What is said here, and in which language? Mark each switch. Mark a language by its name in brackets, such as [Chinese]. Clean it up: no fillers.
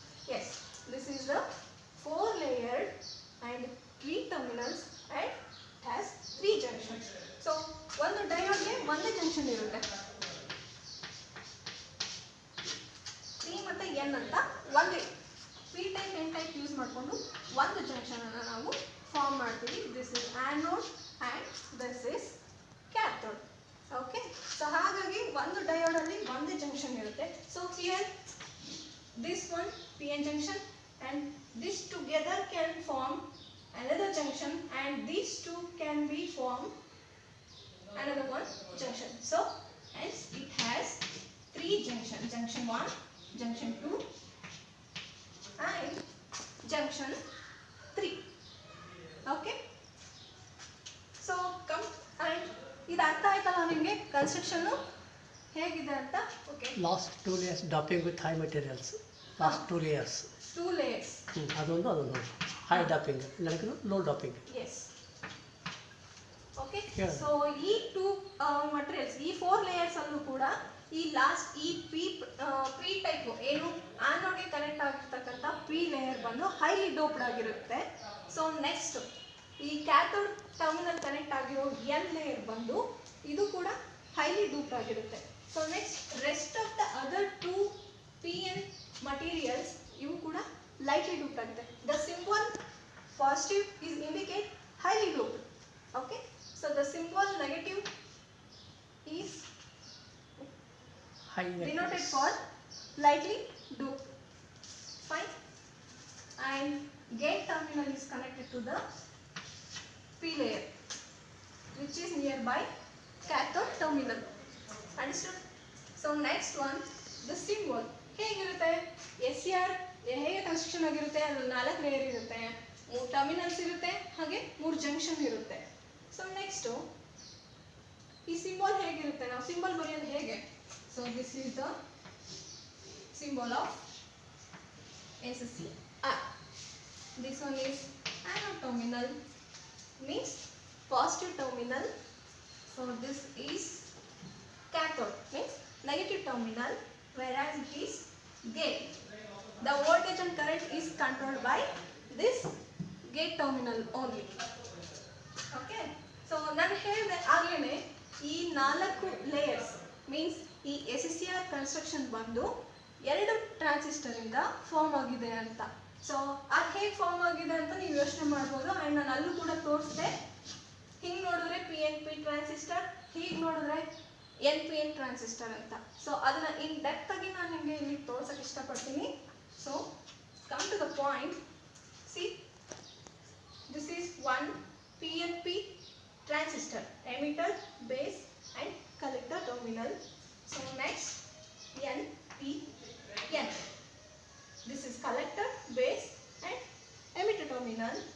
[English] Yes, this is the 4 layered and 3 terminals and has 3 junctions. [Kannada] So ಒಂದು ಡಯೋಡ್ಗೆ ಒಂದೇ junction ಇರುತ್ತೆ, 3 ಮತ್ತು N ಅಂತ ಒಂದೇ P type N type use ಮಾಡಿಕೊಂಡು ಒಂದು ಜಂಕ್ಷನ್ ಅನ್ನು ನಾವು ಫಾರ್ಮ್ ಮಾಡ್ತೀವಿ. [English] This is anode and this is cathode. [Kannada] Okay, so ಹಾಗಾಗಿ ಒಂದು ಡಯೋಡಲ್ಲಿ ಒಂದೇ ಜಂಕ್ಷನ್ ಇರುತ್ತೆ. [English] So here this one PN junction and this together can form another junction, and these 2 can be formed another one junction. So hence it has 3 junctions, junction 1, junction 2 and junction 3. Okay, so come and [Kannada] ಇದು ಅರ್ಥ ಆಯ್ತಲ್ಲ ನಿಮಗೆ construction ಹೇಗಿದೆ ಅಂತ? [English] Okay. Last 2 layers doping with high materials. Last 2 layers. 2 layers. [Kannada] ಅದೊಂದು high ಡಾಪಿಂಗ್, ನನಗೆ low ಡಾಪಿಂಗ್. [English] Yes. Okay. [Kannada] So ಈ 2 materials, ಈ 4 ಲೇಯರ್ಸ್ ಅಲ್ಲೂ ಕೂಡ ಈ ಲಾಸ್ಟ್ ಈ ಪಿ ಟೈಪ್ ಏನು ಆನೋಡ್ಗೆ ಕನೆಕ್ಟ್ ಆಗಿರ್ತಕ್ಕಂಥ ಪಿ ಲೇಯರ್ ಬಂದು ಹೈಲಿ ಡೋಪ್ಡ್ ಆಗಿರುತ್ತೆ. ಸೊ ನೆಕ್ಸ್ಟ್ ಈ ಕ್ಯಾಥೋಡ್ ಟರ್ಮಿನಲ್ ಕನೆಕ್ಟ್ ಆಗಿರೋ ಎನ್ ಲೇಯರ್ ಬಂದು ಇದು ಕೂಡ ಹೈಲಿ ಡೋಪ್ಡ್ ಆಗಿರುತ್ತೆ. [English] so next rest of the other 2 PN materials [Kannada] ಇವು ಕೂಡ [English] Lightly doped ಆಗುತ್ತೆ. The symbol positive is indicate highly doped. Okay. So the symbol negative is denoted for lightly doped. Fine. And gate terminal is connected to the P layer, which is nearby cathode terminal. Understood? So next one, the symbol. [Kannada] ಹೇಗಿರುತ್ತೆ? SCR ಹೇಗೆ construction ಆಗಿರುತ್ತೆ? ಅದು 4 layer ಇರುತ್ತೆ, 3 terminals ಇರುತ್ತೆ, ಹಾಗೆ 3 junction ಇರುತ್ತೆ. So next ಈ symbol ಹೇಗಿರುತ್ತೆ? ನಾವು ಸಿಂಬಲ್ ಬರೆಯೋದು ಹೇಗೆ? [English] So this is the symbol of SCR. This one is anode terminal, means positive terminal. So this is cathode, means negative terminal, whereas it is gate. The voltage and current is controlled by this gate terminal only. Okay. [Kannada] So ನಾನು ಹೇಳಿದೆ ಆಗಲೇ ಈ 4 layers means ಈ SCR construction ಬಂದು 2 transistor ಇಂದ form ಆಗಿದೆ ಅಂತ. So ಅದು ಹೇಗೆ ಫಾರ್ಮ್ ಆಗಿದೆ ಅಂತ ನೀವು ಯೋಚನೆ ಮಾಡ್ಬೋದು. ಆ್ಯಂಡ್ ನಾನು ಅಲ್ಲೂ ಕೂಡ ತೋರಿಸಿದೆ. ಹಿಂಗೆ ನೋಡಿದ್ರೆ PNP ಟ್ರಾನ್ಸಿಸ್ಟರ್, ಹೀಗೆ ನೋಡಿದ್ರೆ NPN ಟ್ರಾನ್ಸಿಸ್ಟರ್ ಅಂತ. ಸೊ ಅದನ್ನ ಇನ್ ಡೆಪ್ತ್ ಆಗಿ ನಾನು ನಿಮಗೆ ಇಲ್ಲಿ ತೋರ್ಸಕ್ಕೆ ಇಷ್ಟಪಡ್ತೀನಿ. [English] So come to the point. See, this is 1 PNP transistor, emitter, base and collector terminal. So next NPN. This is collector, base and emitter terminal.